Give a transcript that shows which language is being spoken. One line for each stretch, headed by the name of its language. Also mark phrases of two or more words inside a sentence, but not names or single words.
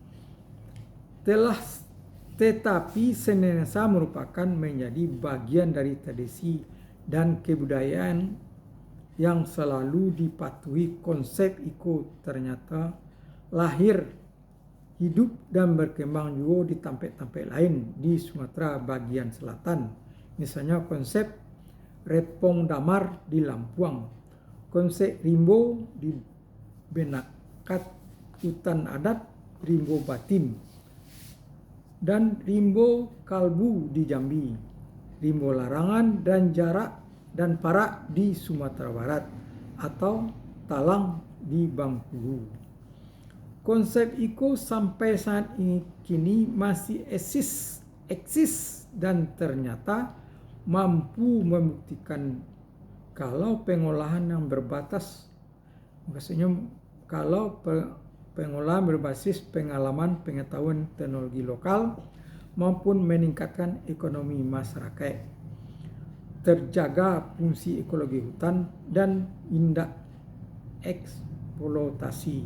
Indonesian: Tetapi senantiasa merupakan menjadi bagian dari tradisi dan kebudayaan yang selalu dipatuhi. Konsep itu ternyata lahir, hidup dan berkembang juga di tempat-tempat lain di Sumatera bagian selatan. Misalnya konsep Repong Damar di Lampuang, konsep Rimbo di Benakat hutan adat Rimbo Batin, dan Rimbo Kalbu di Jambi, Rimbo Larangan dan Jarak dan Parak di Sumatera Barat, atau Talang di Bengkulu. Konsep itu sampai saat ini kini masih eksis dan ternyata mampu membuktikan kalau pengolahan yang berbatas, maksudnya kalau pengolahan berbasis pengalaman, pengetahuan, teknologi lokal maupun meningkatkan ekonomi masyarakat, terjaga fungsi ekologi hutan dan tindak eksploitasi.